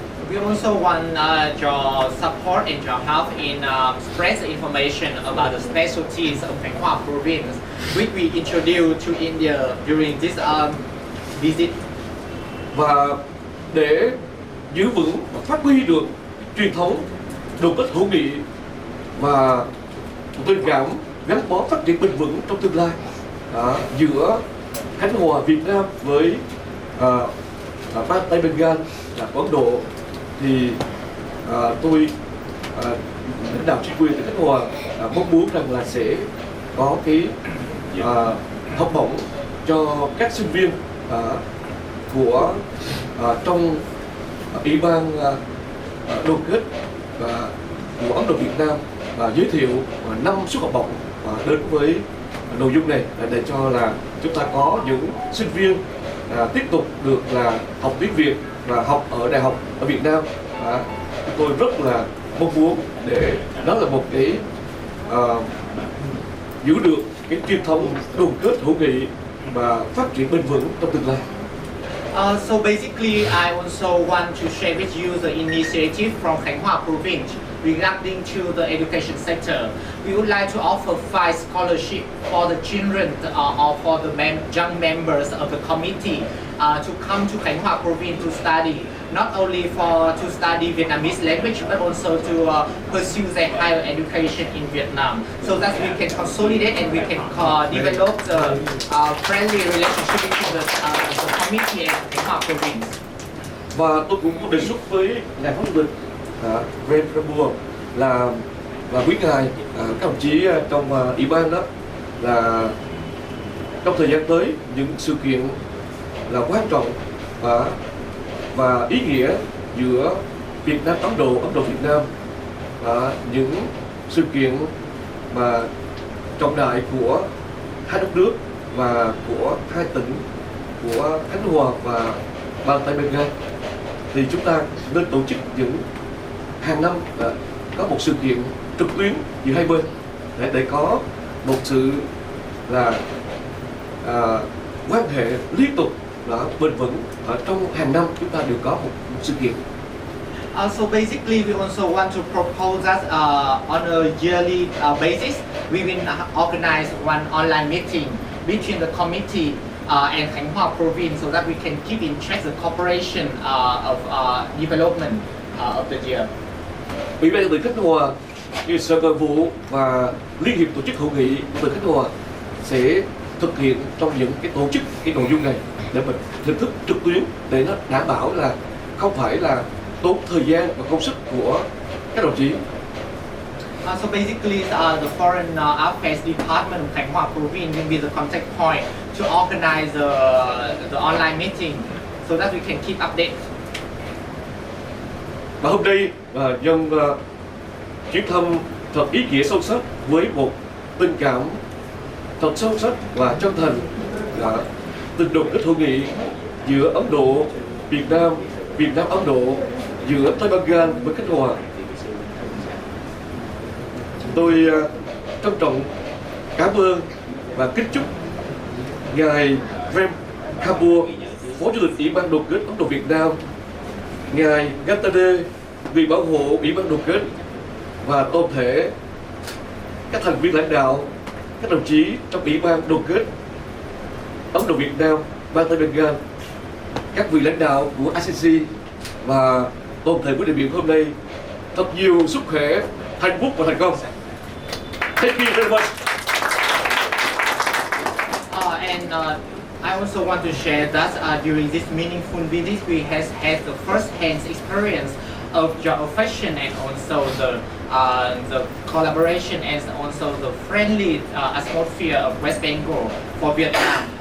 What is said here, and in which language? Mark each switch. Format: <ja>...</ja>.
<en>We also want your support and your help in spread the information about the specialties of Khánh Hoa province, which we introduced to India during this visit.</en> <vi>Và để giữ vững và phát huy được truyền thống đoàn kết hữu nghị và tình cảm gắn bó phát triển bền vững trong tương lai giữa Khánh Hòa Việt Nam với bang Tây Bengal là Ấn Độ, thì tôi lãnh đạo chính quyền tỉnh Khánh Hòa mong muốn rằng là sẽ có cái học bổng cho các sinh viên của trong ủy ban đoàn kết của Ấn Độ Việt Nam và giới thiệu 5 suất học bổng đến với nội dung này để cho là chúng ta có những sinh viên tiếp tục được là học tiếng Việt và học ở đại học ở Việt Nam. Tôi rất là mong muốn để đó là một cái giữ được cái truyền thống đoàn kết hữu nghị và phát triển bền vững trong tương lai.</vi> <en>So basically, I also want to share with you the initiative from Khanh Hoa province regarding to the education sector. We would like to offer 5 scholarships for the children or for the young members of the committee to come to Khanh Hoa province to study, not only to study Vietnamese language, but also to pursue their higher education in Vietnam, so that we can consolidate and we can develop the friendly relationship between the committee and Khanh Hoa province.</en> <vi>Và tôi cũng có đề xuất với ngài phó chủ tịch President là quý ngài, các đồng chí trong ủy ban đó, là trong thời gian tới những sự kiện là quan trọng và ý nghĩa giữa Việt Nam Ấn Độ Việt Nam, những sự kiện mà trọng đại của hai đất nước và của hai tỉnh của Khánh Hòa và bang Tây Bengal, thì chúng ta nên tổ chức những hàng năm có một sự kiện trực tuyến giữa hai bên để có một sự là quan hệ liên tục bền vững. Ở trong hàng năm chúng ta đều có một sự kiện.</vi> <en>So basically, we also want to propose that on a yearly basis, we will organize one online meeting between the committee and Khanh Hoa province, so that we can keep in check the cooperation of development of the year.</en> <vi>Ủy ban tỉnh Khánh Hòa, như Sở Nội vụ và Liên hiệp tổ chức hữu nghị của tỉnh Khánh Hòa sẽ thực hiện trong những cái tổ chức cái nội dung này để mình hình thức trực tuyến để nó đảm bảo là không phải là tốn thời gian và công sức của các đồng chí.</vi> <en>So basically, the Foreign Affairs Department of Khanh Hoa province will be the contact point to organize the online meeting, so that we can keep updates.</en> <vi>Và hôm nay nhân chuyến thăm thật ý nghĩa sâu sắc với một tình cảm thật sâu sắc và chân thành, tình đoàn kết hữu nghị giữa Ấn Độ, Việt Nam Ấn Độ, giữa Tây Bengal với Khánh Hòa. Tôi trân trọng cảm ơn và kính chúc ngài President Ho, Phó Chủ tịch Ủy ban đoàn kết Ấn Độ Việt Nam, ngài Gantade, người bảo hộ Ủy ban đoàn kết, và toàn thể các thành viên lãnh đạo, các đồng chí trong Ủy ban đoàn kết Ấn Độ Việt Nam, bang Tây Bengal, các vị lãnh đạo của ICC và toàn thể buổi đại biểu hôm nay thật nhiều sức khỏe, hạnh phúc và thành công.</vi> <en>Thank you very much. I also want to share that during this meaningful visit, we has had the first-hand experience of your affection and also the collaboration and also the friendly atmosphere of West Bengal for Vietnam.</en>